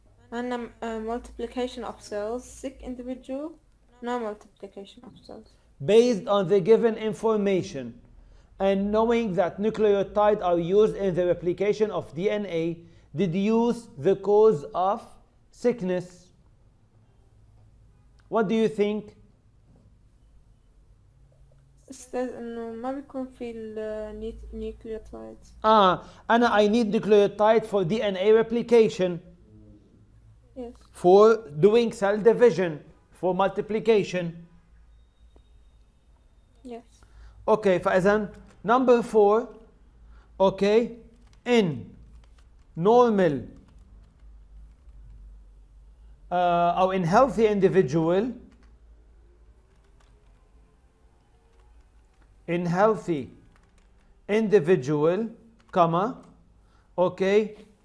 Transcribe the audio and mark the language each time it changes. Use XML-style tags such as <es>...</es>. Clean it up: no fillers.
<en>And multiplication of cells, sick individual, no multiplication of cells. based on the given information and knowing that nucleotides are used in the replication of DNA, deduce the cause of sickness. What do you think?</en> <ar>أستاذ إنه ما بيكون في النيوكليوتايدز.</ar> <en>أنا I need nucleotide for DNA replication, Yes. for doing cell division, for multiplication. Yes. Okay, فإذا number 4, okay, in normal أو in healthy individual, in healthy individual, comma, okay,</en>